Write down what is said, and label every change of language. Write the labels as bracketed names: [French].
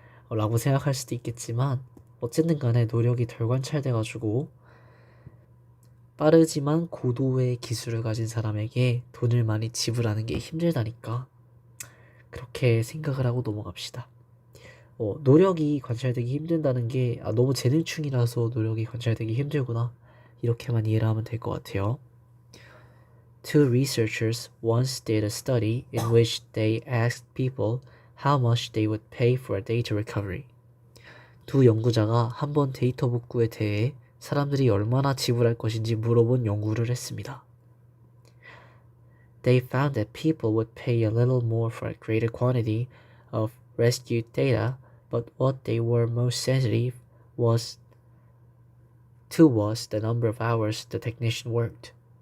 [Korean] 라고 생각할 수도 있겠지만 어쨌든 간에 노력이 덜 관찰돼가지고 빠르지만 고도의 기술을 가진 사람에게 돈을 많이 지불하는 게 힘들다니까 그렇게 생각을 하고 넘어갑시다. 노력이 관찰되기 힘든다는 게 너무 재능충이라서 노력이 관찰되기 힘들구나 이렇게만 이해를 하면 될 것 같아요. [English] Two researchers once did a study in which they asked people how much they would pay for a data recovery. [Korean] 두 연구자가 한번 데이터 복구에 대해 사람들이 얼마나 지불할 것인지 물어본 연구를 했습니다. [English] They found that people would pay a little more for a greater quantity of rescued data, but what they were most sensitive was the number of hours the technician worked.